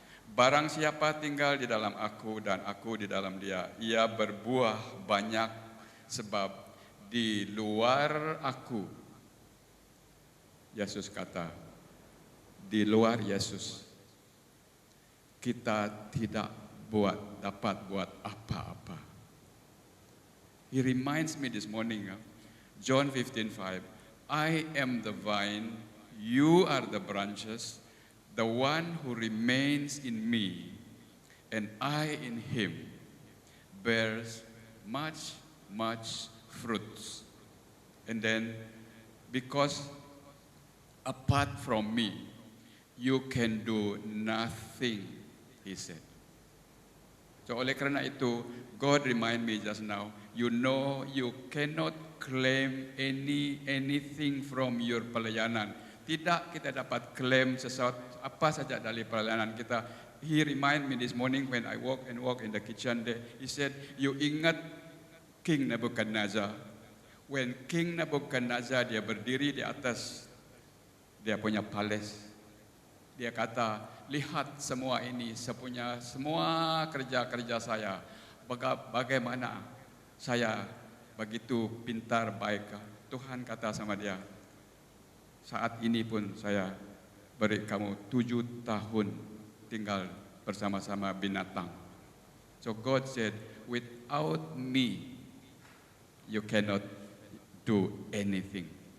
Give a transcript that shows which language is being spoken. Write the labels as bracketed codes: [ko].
[ms] Barang siapa tinggal di dalam aku dan aku di dalam dia, ia berbuah banyak, sebab di luar aku, Yesus kata, di luar Yesus, kita tidak dapat buat apa-apa. [en] He reminds me this morning, John 15:5, I am the vine, you are the branches, the one who remains in me and I in him bears much, much fruits. And then, because apart from me, you can do nothing, he said. So [ms] oleh karena itu, [en] God remind me just now, you know you cannot claim anything from your pelayanan. [ms] Tidak kita dapat claim sesuatu apa saja dari pelayanan kita. [en] He remind me this morning when I walk in the kitchen there. He said, you ingat King Nebuchadnezzar. [ms] When King Nebuchadnezzar dia berdiri di atas dia punya palace. Dia kata, lihat semua ini, semua kerja-kerja saya. Bagaimana saya begitu pintar baik. Tuhan kata sama dia, saat ini pun saya beri kamu 7 tahun tinggal bersama-sama binatang. [en] So God said, without me, you cannot do anything.